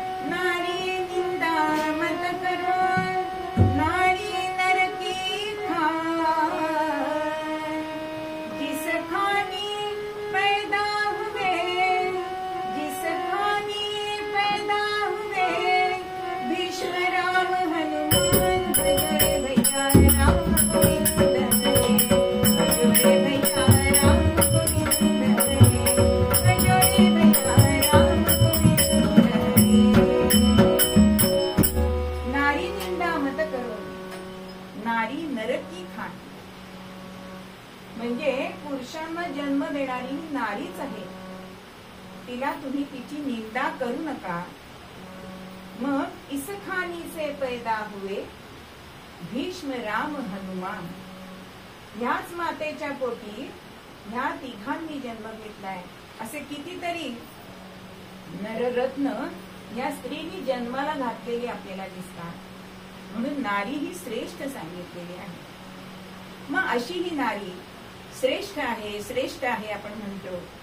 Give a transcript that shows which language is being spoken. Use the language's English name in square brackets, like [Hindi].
[Hindi] नारी निंदा मत करो, नारी नरकी खाए, जिस खानी पैदा हुए, जिस खानी पैदा हुए, भीष्म राम हनुमान भजरे भैया राम गोविंद हरे, भजरे भैया राम गोविंद हरे, भजरे भैया राम गोविंद हरे. नारी निंदा मत करो, नारी नरकी खाण. [Marathi] म्हणजे पुरुषांना जन्म देणारी नारीच आहे. तिला तुम्ही तिची निंदा करू नका. [Hindi] मग इस खानी से पैदा हुए, भीष्म राम हनुमान. [Marathi] ह्याच मातेच्या पोटी ह्या तिघांनी जन्म घेतलाय. असे कितीतरी नररत्न या स्त्रीनी जन्माला घातलेली आपल्याला दिसतात. म्हणून नारी ही श्रेष्ठ सांगितलेली आहे. मग अशी ही नारी श्रेष्ठ आहे, श्रेष्ठ आहे आपण म्हणतो.